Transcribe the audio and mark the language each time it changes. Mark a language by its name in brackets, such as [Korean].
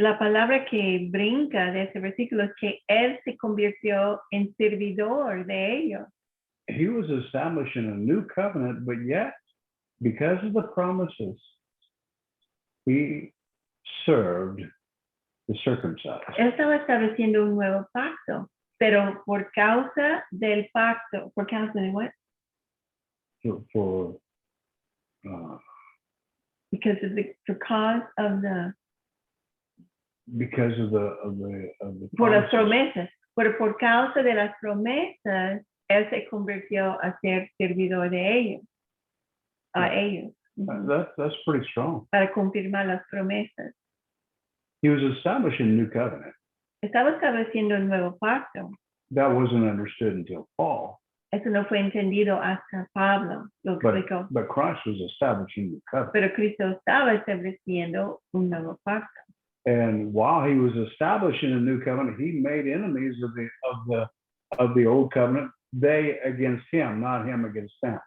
[Spanish] La palabra que brinca de ese versículo es que él se convirtió en servidor de ellos. [English] He was establishing a new covenant, but yet, because of the promises, he served the circumcised. [Spanish] Él estaba estableciendo un nuevo pacto, pero por causa del pacto, por causa de [English] what? For Because of the because of the [Spanish] por las promesas, pero por causa de las promesas, él se convirtió a ser servidor de ellos, a ellos, [English] That's pretty strong. [Spanish] para confirmar las promesas. [English] He was establishing a new covenant. [Spanish] Estaba estableciendo un nuevo pacto. [English] That wasn't understood until Paul, [Spanish] Eso no fue entendido hasta Pablo, lo explicó. [English] but Christ was establishing the covenant. [Spanish] Pero Cristo estaba estableciendo un nuevo pacto. [English] And while he was establishing a new covenant, he made enemies of the old covenant, they against him, not him against them.